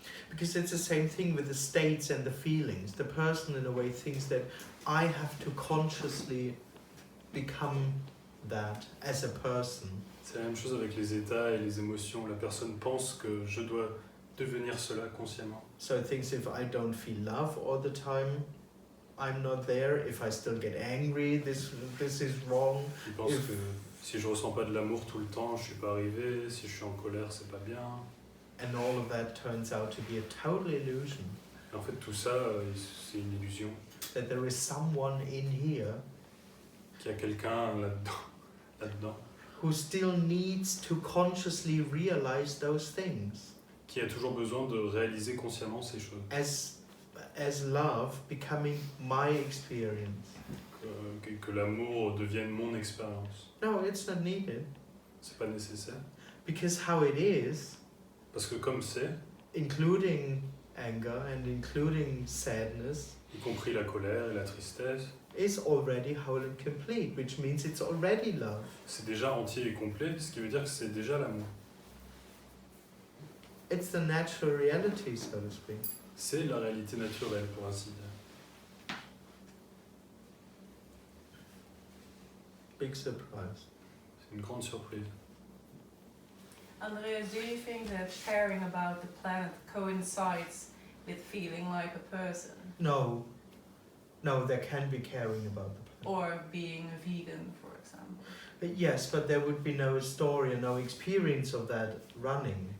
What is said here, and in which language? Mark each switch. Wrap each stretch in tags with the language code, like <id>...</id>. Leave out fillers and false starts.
<en>Because it's the same thing with the states and the feelings. The person, in a way, thinks that I have to consciously become that as a person.</en> <fr>C'est la même chose avec les états et les émotions. La personne pense que je dois devenir cela consciemment.</fr> <en>So it thinks if I don't feel love all the time, I'm not there. If I still get angry, this is wrong.</en> <fr>Il pense</fr> <en>If-</en> <fr>que si je ressens pas de l'amour tout le temps, je suis pas arrivé. Si je suis en colère, c'est pas bien.</fr> <en>And all of that turns out to be a total illusion.</en> <fr>Et en fait, tout ça, c'est une illusion.</fr> <en>That there is someone in here</en> <fr>Qu'il y a quelqu'un là-dedans,</fr> <en>who still needs to consciously realize those things.</en> <fr>qui a toujours besoin de réaliser consciemment ces choses.</fr> <en>As love becoming my experience.</en> <fr>Que l'amour devienne mon expérience.</fr> <en>No, it's not needed.</en> <fr>C'est pas nécessaire.</fr> <en>Because how it is,</en> <fr>Parce que comme c'est,</fr> <en>including anger and including sadness,</en> <fr>y compris la colère et la tristesse,</fr> <en>is already whole and complete, which means it's already love.</en> <fr>c'est déjà entier et complet, ce qui veut dire que c'est déjà l'amour.</fr> <en>It's the natural reality, so to speak.</en> <fr>C'est la réalité naturelle, pour ainsi dire.</fr> <en>Big surprise.</en> <fr>C'est une grande surprise.</fr> <en>Andreas, do you think that caring about the planet coincides with feeling like a person? No, there can be caring about the planet. Or being a vegan, for example? Yes, but there would be no story and no experience of that running.</en>